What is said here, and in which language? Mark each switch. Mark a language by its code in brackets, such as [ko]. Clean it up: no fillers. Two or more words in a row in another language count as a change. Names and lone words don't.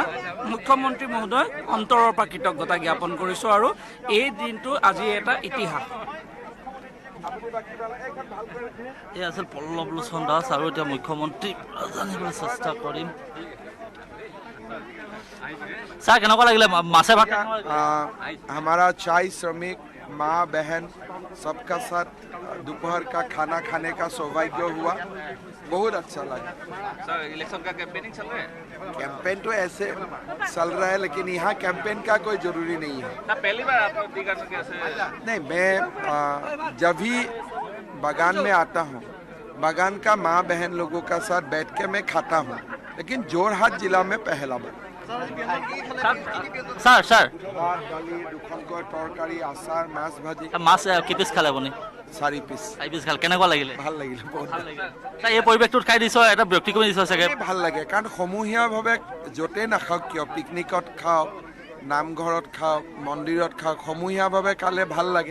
[as] মুখ্যমন্ত্ৰী মহোদয় অন্তৰৰ পৰা কৃতজ্ঞতা জ্ঞাপন কৰিছোঁ আৰু এই দিনটো আজি এটা ইতিহাস। এই আছিল পল্লৱ লোচন দাস আৰু এতিয়া মুখ্যমন্ত্ৰী জানিবলৈ চেষ্টা কৰিম। ছাৰ, কেনেকুৱা লাগিলে মাছে ভাত? [hi] हमारा चाय श्रमिक माँ बहन सबका साथ दोपहर का खाना खाने का सौभाग्य हुआ, बहुत अच्छा लगा। सर, इलेक्शन का कैंपेनिंग चल रहा है? कैंपेन तो ऐसे चल रहा है, लेकिन यहाँ कैंपेन का कोई जरूरी नहीं है। ना पहली बार आप दीघा से कैसे? नहीं, मैं जब भी बागान में आता हूँ, बागान का माँ बहन लोगों का साथ बैठ के मैं खाता हूँ, लेकिन जोरहाट जिला में पहला बार। [as] ছাৰ ভাত, দালি, দুখনকৈ তৰকাৰী, আচাৰ, মাছ ভাজি, মাছ কেইপিচ খালে আপুনি? 4 পিচ। 4 পিচ খালে, কেনেকুৱা লাগিলে? ভাল লাগিলে, বহুত ভাল লাগিলে। ছাৰ, এই পৰিৱেশটোত খাই দিছ, এটা ব্যক্তিগত দিছ চাগে? ভাল লাগে, কাৰণ সমূহীয়াভাৱে য'তে নাখাওক কিয়, পিকনিকত খাওক, নামঘৰত খাওক, মন্দিৰত খাওক, সমূহীয়াভাৱে খালে ভাল লাগে।